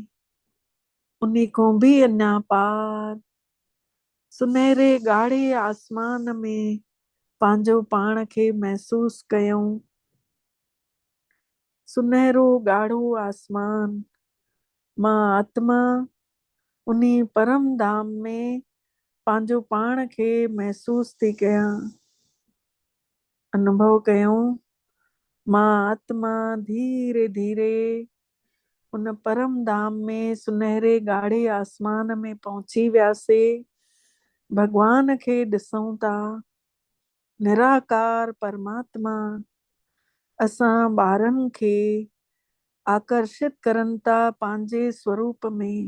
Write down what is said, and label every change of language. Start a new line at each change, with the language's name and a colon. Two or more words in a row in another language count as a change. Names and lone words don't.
Sindhi: उन्ही खां बि अञा पार सुनहरे ॻाढ़े आसमान में पंहिंजो पाण खे महसूस कयूं। सुनहरो ॻाढ़ो आसमान मां आत्मा उन्ही परम धाम में पंहिंजो पाण खे महसूस थी कयां। अनुभव कयूं मां आत्मा धीरे धीरे उन परम धाम में सुनहरे ॻाढ़े आसमान में पहुची वियासीं। भगवान खे ॾिसूं था निराकार परमात्मा असां ॿारनि खे आकर्षित करनि था पंहिंजे स्वरूप में।